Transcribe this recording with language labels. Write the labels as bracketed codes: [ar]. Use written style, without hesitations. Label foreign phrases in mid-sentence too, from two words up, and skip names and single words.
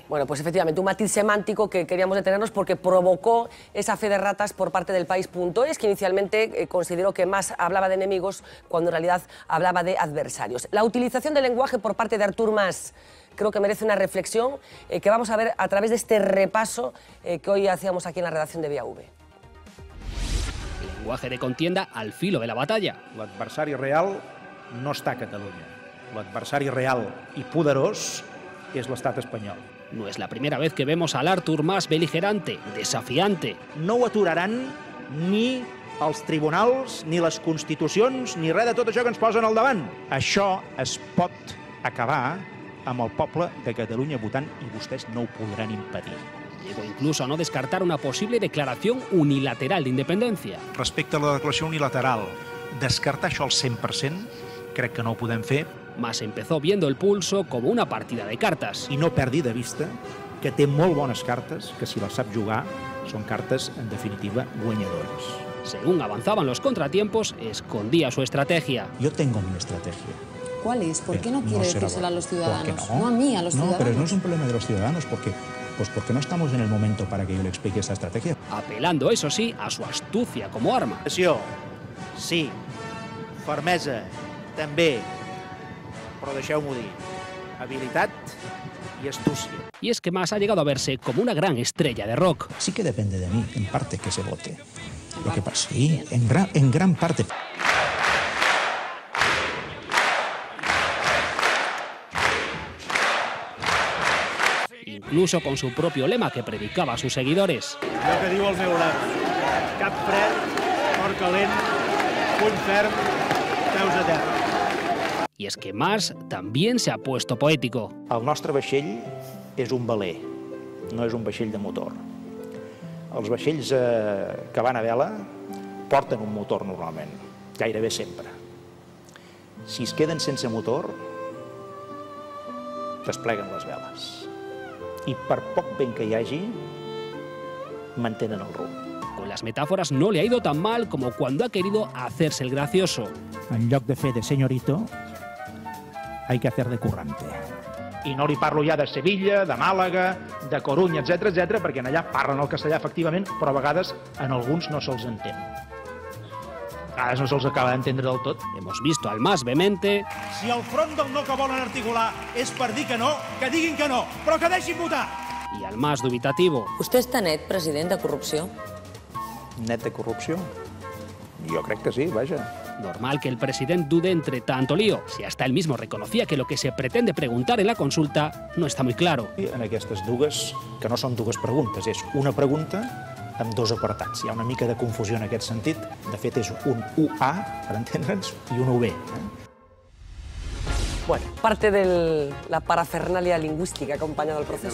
[es] Bueno, pues efectivamente, un matiz semántico que queríamos detenernos porque provocó esa fe de ratas por parte del País.es, que inicialmente consideró que Mas hablaba de enemigos cuando en realidad hablaba de adversarios. La utilización del lenguaje por parte de Artur Mas creo que merece una reflexión que vamos a ver a través de este repaso que hoy hacíamos aquí en la redacción de Vía V. Lenguaje de contienda al filo de la batalla. [ca] L'adversari real no està a Catalunya. L'adversari real i poderós és l'estat espanyol. [es] No es la primera vez que vemos al Artur Mas beligerante, desafiante. [ca] No ho aturaran ni els tribunals, ni les constitucions, ni res de tot això que ens posen al davant. Això es pot acabar amb el poble de Catalunya votant i vostès no ho podran impedir. [es] Llegó incluso a no descartar una posible declaración unilateral de independencia. [ca] Respecte a la declaració unilateral, descartar això al 100% crec que no ho podem fer. [es] Mas empezó viendo el pulso como una partida de cartas. [ca] I no perdi de vista que té molt bones cartes, que si les sap jugar són cartes, en definitiva, guanyadores. [es] Según avanzaban los contratiempos, escondía su estrategia. Yo tengo mi estrategia. ¿Cuál es? ¿Por qué no quiere decírsela a los ciudadanos? No a mí, a los ciudadanos. No, pero no es un problema de los ciudadanos, porque no estamos en el momento para que yo le explique esta estrategia. Apelando, eso sí, a su astucia como arma. [ca] Sí, fermesa, també, però deixeu-m'ho dir, habilitat y astucia. [es] Y es que Mas ha llegado a verse como una gran estrella de rock. Sí que depende de mí, en parte, que se vote. Lo que pasa, sí, en gran parte. incluso con su propio lema que predicaba a sus seguidores. [ca] Lo que diu el meu lema, cap fred, cor calent, puny ferm, peus a terra. [es] Y es que Mas también se ha puesto poético. [ca] El nostre vaixell és un veler, no és un vaixell de motor. Els vaixells que van a vela porten un motor normalment, gairebé sempre. Si es queden sense motor, despleguen les veles. I per poc vent que hi hagi, mantenen el rumb. [es] Con las metáforas no le ha ido tan mal como cuando ha querido hacerse el gracioso. [ca] En lloc de fer de senyorito, [es] hay que hacer de currante. [ca] I no li parlo ja de Sevilla, de Màlaga, de Corunya, etc, perquè allà parlen el castellà efectivament, però a vegades en alguns no se'ls entén. A vegades no se'ls acaba d'entendre del tot. [es] Hemos visto al Mas vehemente. [ca] Si el front del no que volen articular és per dir que no, que diguin que no, però que deixin votar. [es] Y al Mas dubitativo. [ca] ¿Usted està net, president, de corrupció? Net de corrupció? Jo crec que sí, vaja. [es] Normal que el presidente dude entre tanto lío, si hasta él mismo reconocía que lo que se pretende preguntar en la consulta no está muy claro. [ca] En aquestes dues, que no són dues preguntes, és una pregunta amb dos apartats. Hi ha una mica de confusió en aquest sentit. De fet, és un UA, per entendre'ns, i un UB. [es] Bueno, parte de la parafernalia lingüística acompañado al proceso.